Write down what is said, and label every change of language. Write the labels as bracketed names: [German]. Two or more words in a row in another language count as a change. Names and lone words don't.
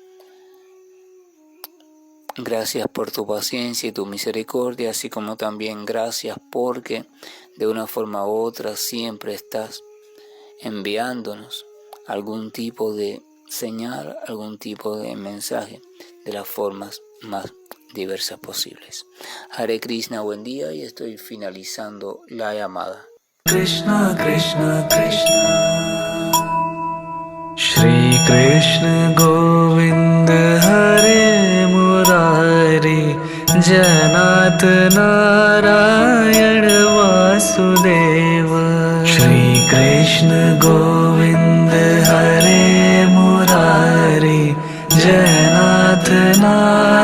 [Spanish] Gracias por tu paciencia y tu misericordia, así como también gracias porque de una forma u otra siempre estás enviándonos algún tipo de señal, algún tipo de mensaje de las formas más diversas posibles. [Sanskrit] हरे कृष्ण, [Spanish] buen día, y estoy finalizando la llamada. [Sanskrit] कृष्ण कृष्ण कृष्ण श्री कृष्ण गोविन्द हरे मुरारि जनत् नारायण वासुदेव श्री कृष्ण गोविन्द हरे मुरारि जनत् नारायण